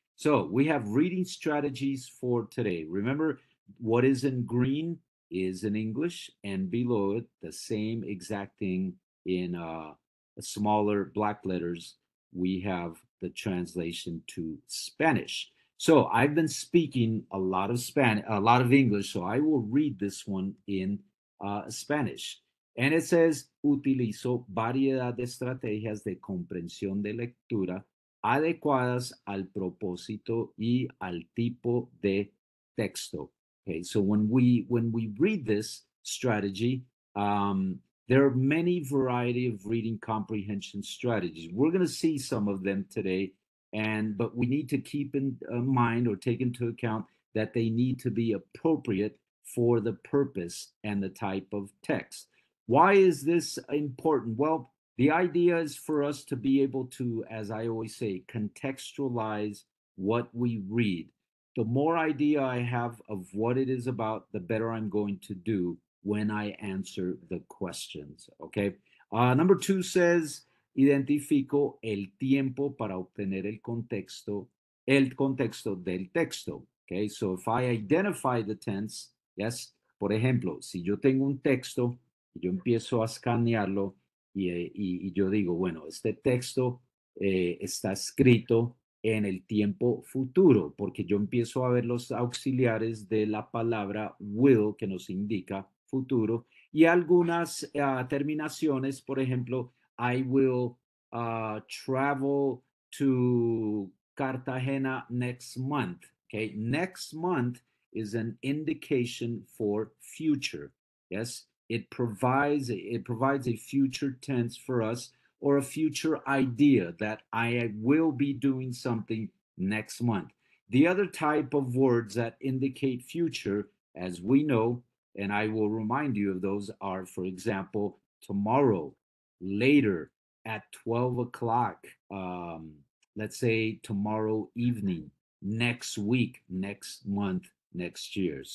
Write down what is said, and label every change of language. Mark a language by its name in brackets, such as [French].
[English] So we have reading strategies for today. Remember, what is in green is in English, and below it, the same exact thing in smaller black letters, we have the translation to Spanish. So I've been speaking a lot of English, so I will read this one in Spanish. And it says, [Spanish] utilizo variedad de estrategias de comprensión de lectura adecuadas al propósito y al tipo de texto. [English] Okay, so when we read this strategy, there are many variety of reading comprehension strategies. We're going to see some of them today, but we need to keep in mind or take into account that they need to be appropriate for the purpose and the type of text. Why is this important? Well, the idea is for us to be able to, as I always say, contextualize what we read. The more idea I have of what it is about, the better I'm going to do when I answer the questions. Okay. Number 2 says, [Spanish] identifico el tiempo para obtener el contexto del texto. Okay. [English] So if I identify the tense, yes, [Spanish] por ejemplo, si yo tengo un texto y yo empiezo a escanearlo y yo digo, bueno, este texto está escrito en el tiempo futuro, porque yo empiezo a ver los auxiliares de la palabra will, que nos indica futuro, y algunas terminaciones, por ejemplo, [English] I will travel to Cartagena next month. Okay, next month is an indication for future. Yes, it provides a future tense for us, or a future idea that I will be doing something next month. The other type of words that indicate future, as we know, and I will remind you of those, are, for example, tomorrow, later, at 12 o'clock, let's say tomorrow evening, next week, next month, next year.